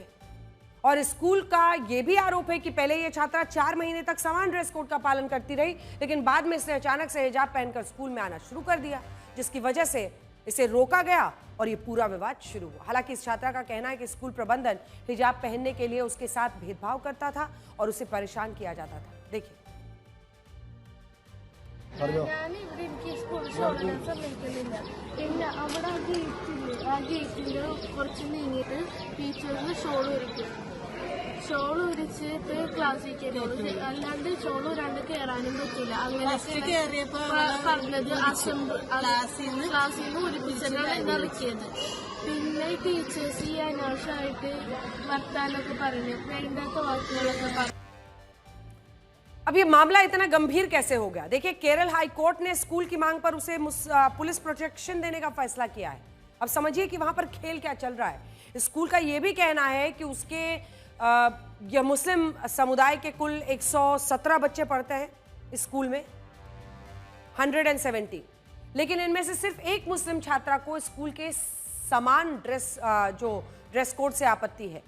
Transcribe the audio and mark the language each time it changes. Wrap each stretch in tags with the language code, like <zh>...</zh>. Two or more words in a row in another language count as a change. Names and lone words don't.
<hi>और स्कूल का यह भी आरोप है कि पहले यह छात्रा 4 महीने तक समान ड्रेस कोड का पालन करती रही, लेकिन बाद में इसने अचानक से हिजाब पहनकर स्कूल में आना शुरू कर दिया, जिसकी वजह से इसे रोका गया और ये पूरा विवाद शुरू हुआ। हालांकि इस छात्रा का कहना है कि स्कूल प्रबंधन हिजाब पहनने के लिए उसके साथ भेदभाव करता था और उसे परेशान किया जाता था। देखिए।</hi> <ml>ഷോൾ ഉരിച്ചിട്ട് ക്ലാസ്സിൽ കയറി, അല്ലാണ്ട് ഷോൾ രണ്ട് കയറാനും പറ്റില്ല. അങ്ങനെ പറഞ്ഞത് ക്ലാസ്സിൽ നിന്ന് ഒരിപ്പിച്ചിട്ടാണ് ഇറക്കിയത്. പിന്നെ ടീച്ചേഴ്സ് ഈ അനാവശ്യമായിട്ട് വർത്താനൊക്കെ പറഞ്ഞു, വേണ്ടാത്ത വാക്കുകളൊക്കെ പറഞ്ഞു.</ml> <hi>अब ये मामला इतना गंभीर कैसे हो गया? देखिए, केरल हाई कोर्ट ने स्कूल की मांग पर उसे</hi> <en>police protection</en> <hi>देने का फैसला किया है। अब समझिए कि वहां पर खेल क्या चल रहा है। स्कूल का यह भी कहना है कि उसके यह मुस्लिम समुदाय के कुल 117 बच्चे पढ़ते हैं स्कूल में, 170, लेकिन इनमें से सिर्फ एक मुस्लिम छात्रा को स्कूल के समान ड्रेस कोड से आपत्ति है।</hi>